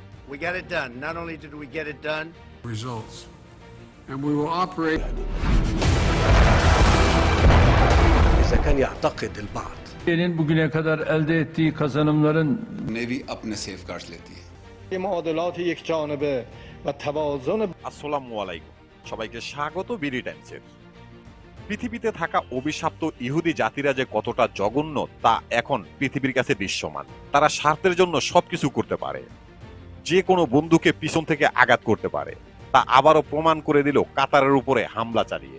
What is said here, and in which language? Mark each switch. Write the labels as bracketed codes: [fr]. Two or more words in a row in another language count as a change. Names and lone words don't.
[en] We got it done. Not only did we get it done, results. And we will operate. [ar] إذا كان يعتقد البعض [tr] Türkiye'nin bugüne kadar elde ettiği kazanımların [hi] Navy अपने safeguards लेती है। [fa] معادلات یک جانبه و توازن [ar] السلام عليكم, [bn] সবাইকে স্বাগত বিডি টাইমসের। পৃথিবীতে থাকা অভিশপ্ত ইহুদি জাতিরা যে কতটা জঘন্য তা এখন পৃথিবীর কাছে দৃশ্যমান। তারা স্বার্থের জন্য সবকিছু করতে পারে, যে কোনো বন্ধুকে পিছন থেকে আঘাত করতে পারে। তা আবারও প্রমাণ করে দিল কাতারের উপরে হামলা চালিয়ে।